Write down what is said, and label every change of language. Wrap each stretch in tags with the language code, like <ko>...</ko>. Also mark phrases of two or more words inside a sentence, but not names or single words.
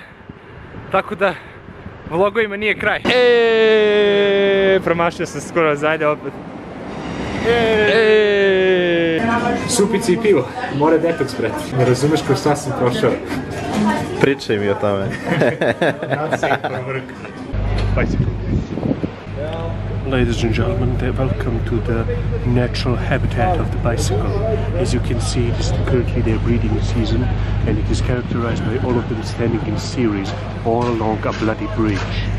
<sr>Tako da vlogovima nije kraj. Promašio sam skoro, zajde opet. Supice i pivo, mora detoks, brate. Ne razumeš kroz šta sam prošao. Pričaj mi o tome.</sr> <en>Ladies and gentlemen, welcome to the natural habitat of the bicycle. As you can see, it is currently their breeding season, and it is characterized by all of them standing in series all along a bloody bridge.</en>